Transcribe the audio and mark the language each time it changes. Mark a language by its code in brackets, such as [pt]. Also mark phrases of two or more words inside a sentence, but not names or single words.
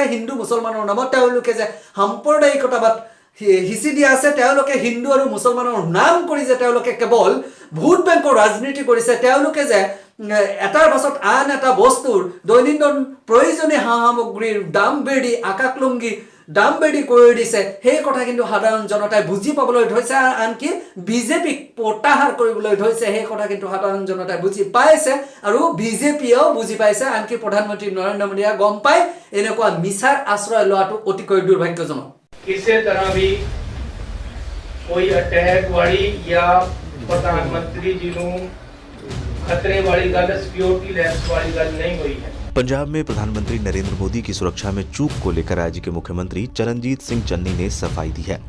[as] হিন্দু মুছলমানৰ নামত তেওঁলোকে যে সাম্প্ৰদায়িকতাবাদ হিচি দিয়া আছে, তেওঁলোকে হিন্দু আৰু মুছলমানৰ নাম কৰি যে তেওঁলোকে কেৱল ভোট বেংকৰ ৰাজনীতি কৰিছে, তেওঁলোকে যে এটাৰ পাছত আন এটা বস্তুৰ দৈনন্দিন প্ৰয়োজনীয় সা সামগ্ৰীৰ দাম বেৰি আকাশলংঘী দাম বেৰি কৰি দিছে, সেই কথা কিন্তু সাধাৰণ জনতাই বুজি পাবলৈ ধৰিছে। আনকি বিজেপিক প্ৰত্যাহাৰ কৰিবলৈ ধৰিছে, সেই কথা কিন্তু সাধাৰণ জনতাই বুজি পাইছে আৰু বিজেপিয়েও বুজি পাইছে। আনকি প্ৰধানমন্ত্ৰী নৰেন্দ্ৰ মোদীয়ে গম পাই এনেকুৱা মিছাৰ আশ্ৰয় লোৱাটো অতিকৈ দুৰ্ভাগ্যজনক। [hi] किसी तरह भी कोई अटैक वाली या प्रधानमंत्री जी को खतरे वाली गल, [en] security lapse [hi] वाली गल नहीं हुई है। पंजाब में प्रधानमंत्री नरेंद्र मोदी की सुरक्षा में चूक को लेकर राज्य के मुख्यमंत्री चरणजीत सिंह चन्नी ने सफाई दी है।